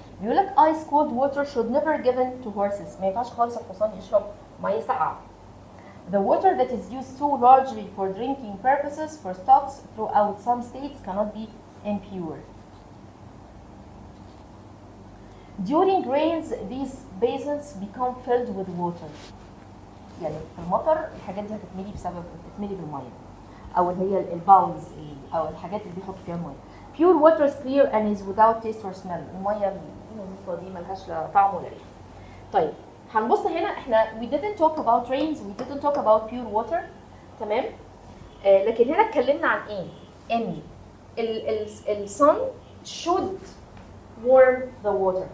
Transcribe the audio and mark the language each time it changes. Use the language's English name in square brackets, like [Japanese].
[Arabic] بيقول لك [English] ice cold water should never given to horses. [Arabic] ما ينفعش خالص الحصان يشرب ميه ساقعه. [English] The water that is used so largely for drinking purposes for stocks throughout some states cannot be impure. During rains, these basins become filled with water. [Arabic] يعني في المطر الحاجات دي هتتملي هتتملي بالميه، او اللي هي الباولز او الحاجات اللي بيحطوا فيها الميه. [English] Pure water is clear and is without taste or smell. [Arabic] الميه النظيفه دي ملهاش لا طعم ولا ريحه. طيب هنبص هنا، احنا [English] we didn't talk about rains, we didn't talk about pure water. [Arabic] تمام. لكن هنا اتكلمنا عن ايه؟ ان ال sun [English] should warm the water.